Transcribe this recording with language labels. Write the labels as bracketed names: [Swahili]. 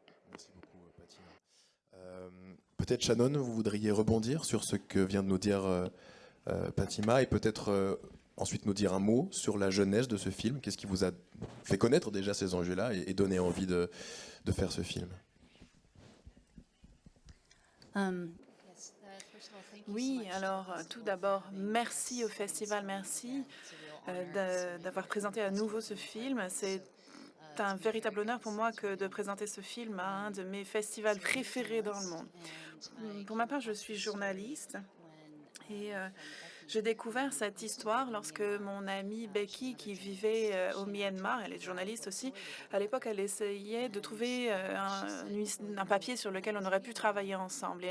[French] Merci beaucoup, Patina. Peut-être Shannon, vous voudriez rebondir sur ce que vient de nous dire Patima et peut-être ensuite nous dire un mot sur la jeunesse de ce film. Qu'est-ce qui vous a fait connaître déjà ces enjeux-là et donné envie de faire ce film? [English] Yes, first of all, thank you so [French] Oui, [English] much. [French] alors tout d'abord, merci au festival, merci d'avoir présenté à nouveau ce film. C'est un véritable honneur pour moi que de présenter ce film à un de mes festivals préférés dans le monde. Pour ma part, je suis journaliste et j'ai découvert cette histoire lorsque mon amie Becky, qui vivait au Myanmar, elle est journaliste aussi, à l'époque, elle essayait de trouver un papier sur lequel on aurait pu travailler ensemble.